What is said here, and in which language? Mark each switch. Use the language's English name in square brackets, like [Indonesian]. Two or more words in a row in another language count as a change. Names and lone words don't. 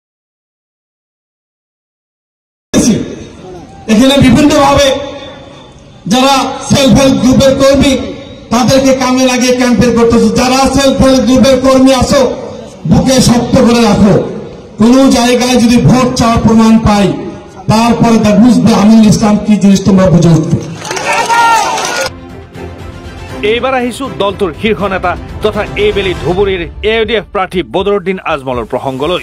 [Bangla] এখানে বিভিন্নভাবে যারা [English] self help [Bangla] গ্রুপের কর্মী তাদেরকে কামে লাগিয়ে ক্যাম্পেইন করতেছে। যারা [English] self help [Bangla] গ্রুপের কর্মী আছো বুকে শক্ত করে রাখো। কোন জায়গায় যদি ভোট চাওয়ার প্রমাণ পাই তারপরে বুঝবে আমিনুল ইসলাম কি জিনিস তোমরা বুঝে উঠবে। [Assamese] এইবাৰ আহিছো দলটোৰ শীৰ্ষ নেতা তথা এইবেলি ধুবুৰীৰ AUDF প্ৰাৰ্থী বদৰুদ্দিন আজমলৰ প্ৰসংগলৈ।